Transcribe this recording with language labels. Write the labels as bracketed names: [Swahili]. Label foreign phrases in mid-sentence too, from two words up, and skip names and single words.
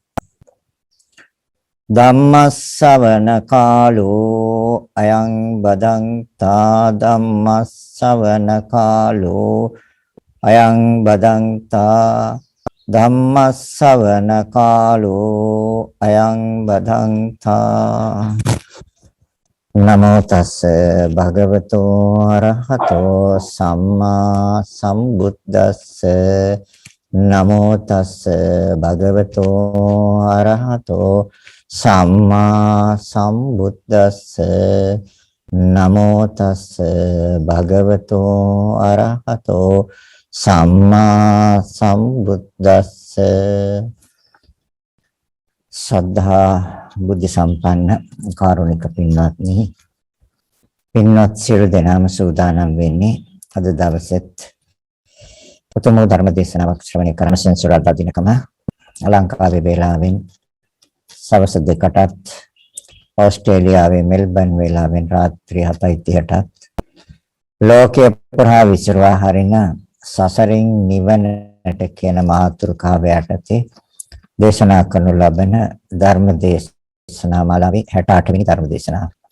[Pali] ධම්මස්සවන කාලෝ අයං බදන්තා ධම්මස්සවන කාලෝ අයං බදන්තා ධම්මස්සවන කාලෝ අයං බදන්තා නමෝ තස්ස භගවතෝ අරහතෝ සම්මා සම්බුද්දස්ස නමෝ තස්ස භගවතෝ අරහතෝ සම්මා සම්බුද්දස්ස නමෝ තස්ස භගවතෝ අරහතෝ සම්මා සම්බුද්දස්ස [Sinhala] සද්ධා බුද්ධ සම්පන්න කාරුණික පින්වත්නි පින්වත් සියලු දෙනාම සූදානම් වෙන්නේ අද දවසෙත් උතුම් ධර්ම දේශනාවක් ශ්‍රවණය කරන සෙන්සුරාදා දිනකම ලංකාවේ වේලාවෙන් සවස් 2ටත් ඕස්ට්‍රේලියාවේ මෙල්බන් වේලාවෙන් රාත්‍රී 7:30ටත් ලෝකයේ පුරා විසිරවා හරින සසරින් නිවනට කියන මාතෘකාව යටතේ දේශනා කරනු ලබන ධර්ම දේශනා මාලාවේ 68 වෙනි ධර්ම දේශනාව.